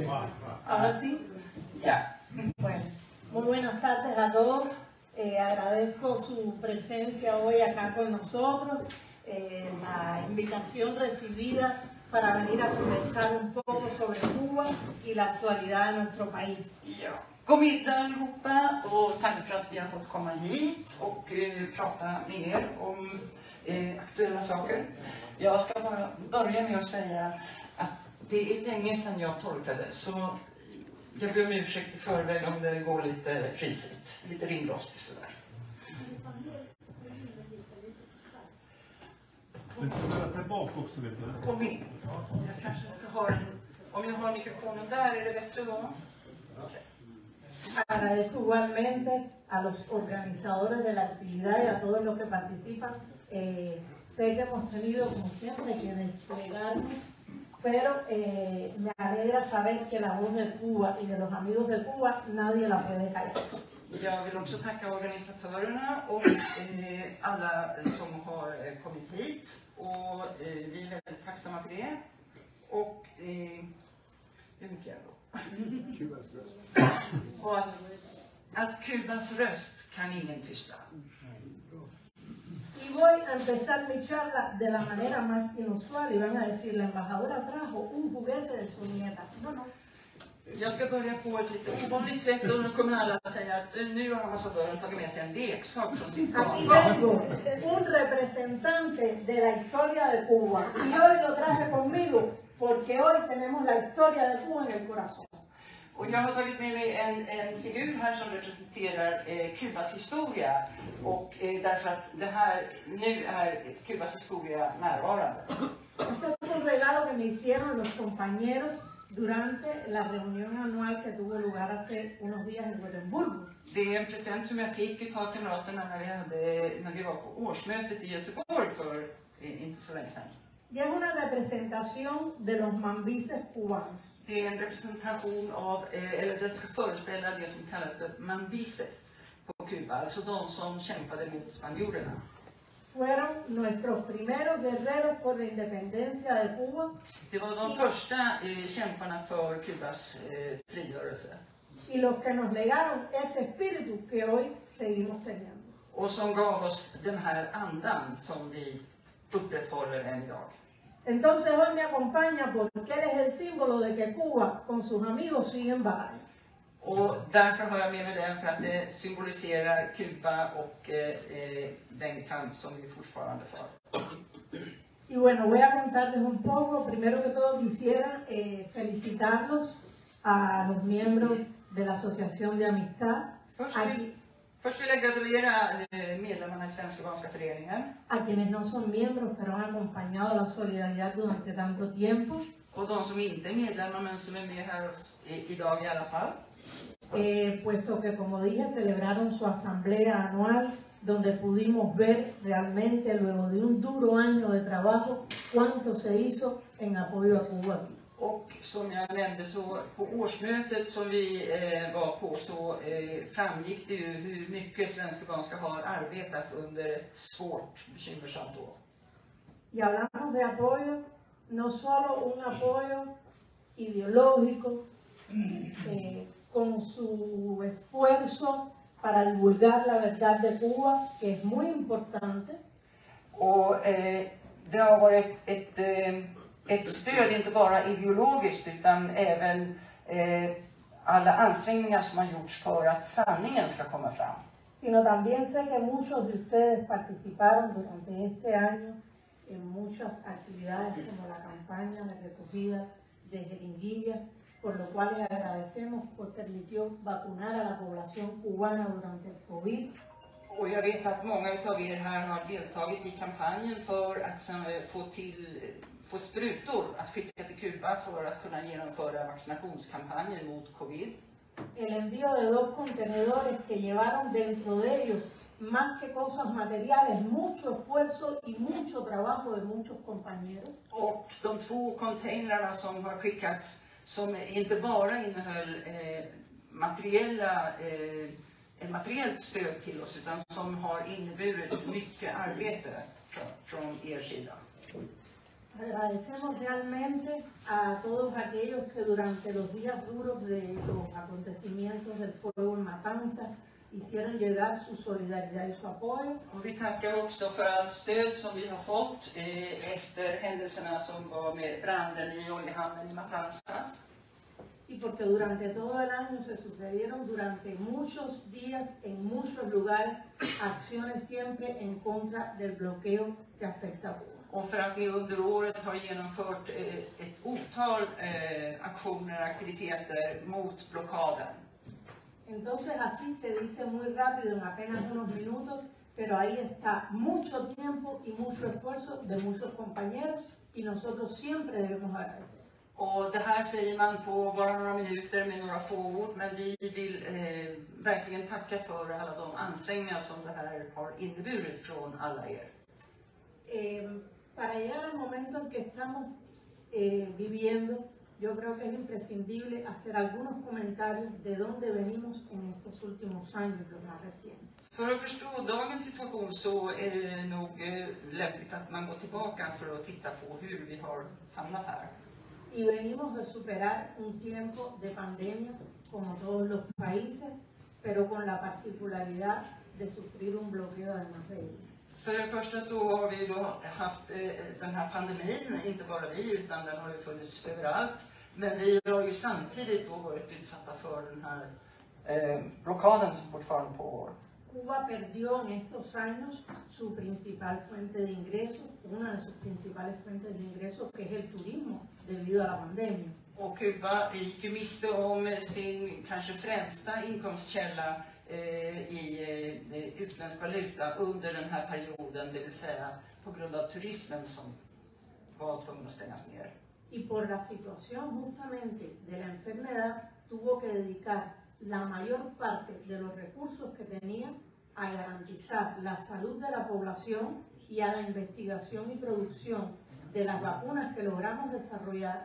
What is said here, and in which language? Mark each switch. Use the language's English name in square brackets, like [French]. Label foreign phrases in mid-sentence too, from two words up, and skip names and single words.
[Spanish] ¿Ahora sí? Ya. Bueno, muy buenas tardes a todos. Agradezco su presencia hoy acá con nosotros, la invitación recibida para venir a conversar un poco sobre Cuba y la actualidad de nuestro país. [Swedish] Ja. God middag allihopa och tack för att vi har fått komma hit och prata med er om aktuella saker. Jag ska bara börja med att säga att det är länge sedan jag tolkade, så jag ber om ursäkt i förväg om det går lite risigt, lite ringrostigt sådär. Men ska du där bak också, vet du? Kom in. Jag kanske ska ha en, om jag har mikrofonen där är det bättre då. Okay. [Spanish] Agradezco igualmente a los organizadores de la actividad y a todos los que participan. Sé que hemos tenido, como siempre, que desplegarnos, pero me alegra saber que la voz de Cuba y de los amigos de Cuba nadie la puede callar. [Swedish] Jag vill också tacka organisatörerna och alla som har kommit hit. Och vi är väldigt tacksamma för det. Och hur mycket är det då? Kubas röst. Och att Kubas röst kan ingen tysta. [Spanish] Y voy a empezar mi charla de la manera más inusual y van a decir, la embajadora trajo un juguete de su nieta. No, no. [Swedish] Jag ska börja på ett lite ovanligt sätt och då kommer alla säga att nu har ambassadören tagit med sig en leksak från sitt [Spanish] Aquí [Swedish] barn. [Spanish] tengo un representante de la historia de Cuba y hoy lo traje conmigo porque hoy tenemos la historia de Cuba en el corazón. [Swedish] Och jag har tagit med mig en figur här som representerar Kubas historia. Och därför att det här, nu är Kubas historia närvarande. [Spanish] Este es un regalo que me hicieron los compañeros durante la reunión anual que tuvo lugar hace unos días en Gotemburgo. [Swedish] Det är en present som jag fick av kamraterna när vi var på årsmötet i Göteborg för inte så länge sedan. [Spanish] Y es una representación de los mambises cubanos. [Swedish] Det är en representation av, eller det ska föreställa det som kallas för mambises på Kuba, alltså de som kämpade mot spanjorerna. [Spanish] Fueron nuestros primeros guerreros por la independencia de Cuba. [Swedish] Det var de första kämparna för Kubas frigörelse. [Spanish] Y los que nos legaron ese espíritu que hoy seguimos teniendo. [Swedish] Och som gav oss den här andan som vi upprätthåller än idag. [Spanish] Entonces hoy me acompaña porque él es el símbolo de que Cuba con sus amigos sigue en batalla. [Swedish] Och därför har jag med mig den för att det symboliserar Kuba och den kamp som vi fortfarande för. [Spanish] Y bueno, voy a contarles un poco. Primero que todo quisiera felicitarlos a los miembros de la Asociación de Amistad. [Swedish] Först vill jag gratulera medlemmarna i Svenska Kubanska föreningen. [Spanish] A quienes no son miembros pero han acompañado la solidaridad durante tanto tiempo. [Swedish] Och de som inte är medlemmar men som är med här idag i alla fall. [Spanish] Puesto que, como dije, celebraron su asamblea anual donde pudimos ver realmente, luego de un duro año de trabajo, cuánto se hizo en apoyo a Cuba. [Swedish] Och som jag nämnde så på årsmötet som vi var på så framgick det ju hur mycket Svenska Kubanska har arbetat under ett svårt, bekymmersamt år. [Spanish] Y hablamos de apoyo, no solo un apoyo ideológico, con su esfuerzo para divulgar la verdad de Cuba, que es muy importante. [Swedish] Och det har varit ett stöd inte bara ideologiskt utan även alla ansträngningar som har gjorts för att sanningen ska komma fram. [Spanish] Sino también sé que muchos de ustedes participaron durante este año en muchas actividades como la campaña de recogida de jeringuillas, por lo cual les agradecemos porque permitió vacunar a la población cubana durante el COVID. [Swedish] Och jag vet att många av er här har deltagit i kampanjen för att få sprutor att skicka till Kuba för att kunna genomföra vaccinationskampanjer mot covid. [Spanish] El envío de 2 contenedores que llevaron dentro de ellos, más que cosas materiales, mucho esfuerzo y mucho trabajo de muchos compañeros. [Swedish] Och de 2 containrarna som har skickats som inte bara innehöll materiellt stöd till oss utan som har inneburit mycket arbete från er sida. [Spanish] Agradecemos realmente a todos aquellos que durante los días duros de los acontecimientos del fuego en Matanzas hicieron llegar su solidaridad y su apoyo. [Swedish] Och vi tackar också för allt stöd som vi har fått efter händelserna som var med branden i oljehamnen i Matanzas. [Spanish] Y porque durante todo el año se sucedieron durante muchos días en muchos lugares acciones siempre en contra del bloqueo que afecta a Cuba. [Swedish] Och för att vi under året har genomfört ett otal aktioner och aktiviteter mot blockaden. [Spanish] Entonces así se dice muy rápido en apenas unos minutos, pero ahí está mucho tiempo y mucho esfuerzo de muchos compañeros y nosotros siempre debemos agradecer. [Swedish] Och det här säger man på bara några minuter med några få ord, men vi vill verkligen tacka för alla de ansträngningar som det här har inneburit från alla er. [Spanish] Para llegar al momento en que estamos viviendo, yo creo que es imprescindible hacer algunos comentarios de dónde venimos en estos últimos años, los más recientes. [Swedish] För att förstå dagens situation så är det nog lämpligt att man går tillbaka för att titta på hur vi har hamnat här. [Spanish] Y venimos de superar un tiempo de pandemia como todos los países, pero con la particularidad de sufrir un bloqueo además de ello. [Swedish] För det första så har vi då haft den här pandemin, inte bara vi utan den har ju funnits överallt. Men vi har ju samtidigt då varit utsatta för den här blockaden som fortfarande pågår. [Spanish] Cuba perdió en estos años su principal fuente de ingresos, una de sus principales fuentes de ingresos, que es el turismo, debido a la pandemia. [Swedish] Och Kuba gick ju miste om sin kanske främsta inkomstkälla i utländsk valuta under den här perioden, det vill säga på grund av turismen som var tvungen att stängas ner. [Spanish] Y por la situación justamente de la enfermedad tuvo que dedicar la mayor parte de los recursos que tenía a garantizar la salud de la población y a la investigación y producción de las vacunas que logramos desarrollar.